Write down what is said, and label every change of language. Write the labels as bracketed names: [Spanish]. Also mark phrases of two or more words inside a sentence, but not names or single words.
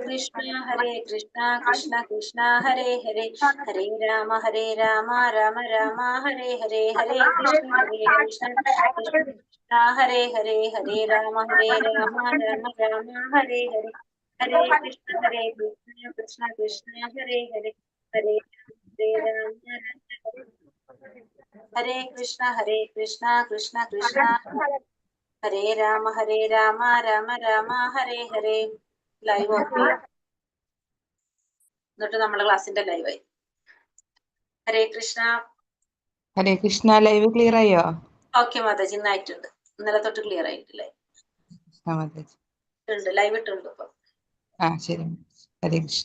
[Sanskrit] Krishna Krishna Krishna Hare Hare Hare Rama Rama Rama Hare Hare Hare Krishna Krishna Krishna Hare Hare Hare Rama Rama Rama Hare Hare Hare Krishna Krishna Krishna Hare Hare Hare Rama Hare Krishna Krishna Krishna Hare Rama Rama Rama Hare Hare. [Malayalam] Live ഓക്കെ. എന്നിട്ട് നമ്മുടെ ക്ലാസ്സിന്റെ ലൈവായി. ഹരേ കൃഷ്ണ. ഹരേ കൃഷ്ണ. ലൈവ് ക്ലിയർ ആയോ? ഓക്കെ മാതാജി, ഇന്നായിട്ടുണ്ട്. ഇന്നലെ തൊട്ട് ക്ലിയർ ആയിട്ടില്ലേ? ഉണ്ട്, ലൈവ് ഇട്ടുണ്ട് ഇപ്പൊ. ശരി. ഹരേ കൃഷ്ണ.